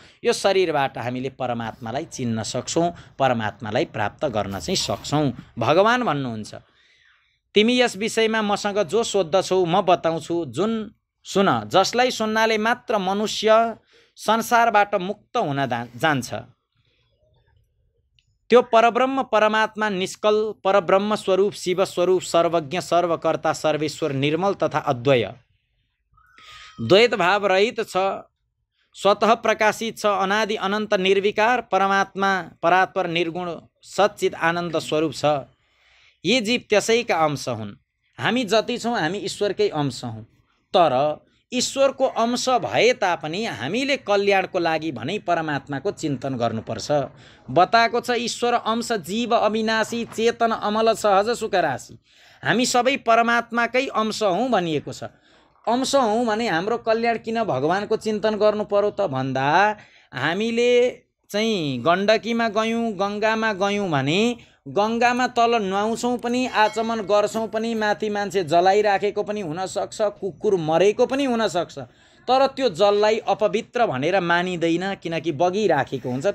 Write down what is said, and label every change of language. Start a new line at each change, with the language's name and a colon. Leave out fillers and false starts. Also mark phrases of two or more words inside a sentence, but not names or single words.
Nepali: यो शरीरबाट हामीले परमात्मालाई चिन्न सक्छौँ, परमात्मालाई प्राप्त गर्न चाहिँ सक्छौँ। भगवान भन्नुहुन्छ, तिमी यस विषयमा मसँग जो सोद्धछौ म बताउँछु, जुन सुन, जसलाई सुन्नाले मात्र मनुष्य संसारबाट मुक्त हुन जान्छ। त्यो परब्रह्म परमात्मा निष्कल परब्रह्म स्वरूप, शिव स्वरूप, सर्वज्ञ, सर्वकर्ता, सर्वेश्वर, निर्मल तथा अद्वय, द्वैत भाव रहित छ, स्वतः प्रकाशित छ, अनादि अनन्त निर्विकार परमात्मा, परात्पर निर्गुण सच्चित आनन्द स्वरूप छ। यी जीव त्यसैका अंश हुन्। हामी जति छौँ हामी ईश्वरकै अंश हौँ। तर ईश्वरको अंश भए तापनि हामीले कल्याणको लागि भने परमात्माको चिन्तन गर्नुपर्छ।
Awadhi: बताएको छ ईश्वर अंश जीव अविनाशी चेतन अमल सहज सुख राशि।
Nepali: हामी सबै परमात्माकै अंश हौँ भनिएको छ। अंश हौँ भने हाम्रो कल्याण किन भगवानको चिन्तन गर्नु पर्यो त भन्दा, हामीले चाहिँ गण्डकीमा गयौँ, गङ्गामा गयौँ भने गङ्गामा तल नुहाउँछौँ पनि, आचमन गर्छौँ पनि, माथि मान्छे जलाइराखेको पनि हुनसक्छ, कुकुर मरेको पनि हुनसक्छ, तर त्यो जललाई अपवित्र भनेर मानिँदैन, किनकि बगिराखेको हुन्छ।